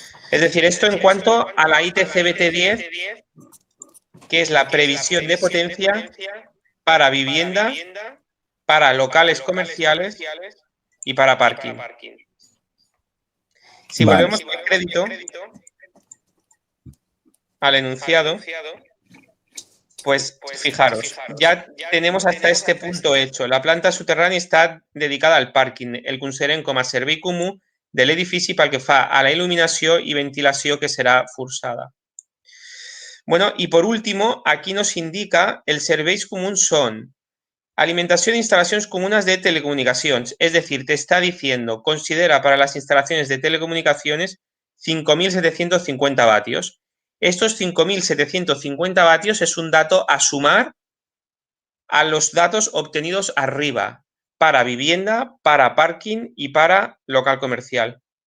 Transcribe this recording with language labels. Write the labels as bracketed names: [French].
[Spanish] Es decir, esto en cuanto a la ITCBT10, que es la previsión de potencia para vivienda, para locales comerciales y para parking. Si volvemos al crédito, al enunciado, pues fijaros, ya tenemos hasta este punto hecho. La planta subterránea está dedicada al parking, [Catalan] el considerem com a servei comú de l'edifici pel que fa a la il·luminació i ventilació que serà forçada. [Spanish] Bueno, y por último, aquí nos indica [Catalan] els serveis comuns son [Spanish] alimentación de instalaciones comunes de telecomunicaciones, es decir, te está diciendo, considera para las instalaciones de telecomunicaciones 5.750 vatios. Estos 5.750 vatios es un dato a sumar a los datos obtenidos arriba, para vivienda, para parking y para local comercial.